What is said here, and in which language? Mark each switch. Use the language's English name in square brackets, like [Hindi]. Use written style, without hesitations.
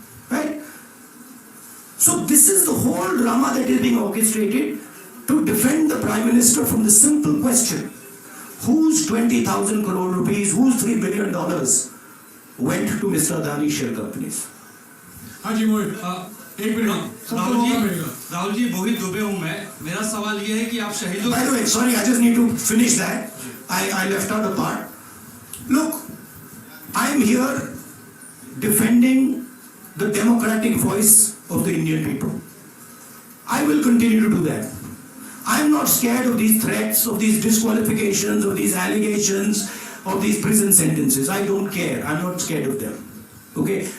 [English] Right? So this is the whole drama that is being orchestrated to defend the Prime Minister from the simple question, whose 20,000 crore rupees, whose $3 billion went to Mr. Adani share companies? [Hindi] हाँ जी मोहित, एक minute, सबको मौका मिलेगा। राहुल जी, मोहित दुबे हूं मैं। मेरा सवाल ये है कि आप शहीदों [English] By the way, sorry, I just need to finish that. I left out a part. Look, I am here defending the democratic voice of the Indian people. I will continue to do that. I am not scared of these threats, of these disqualifications, of these allegations, of these prison sentences. I don't care. I'm not scared of them. Okay?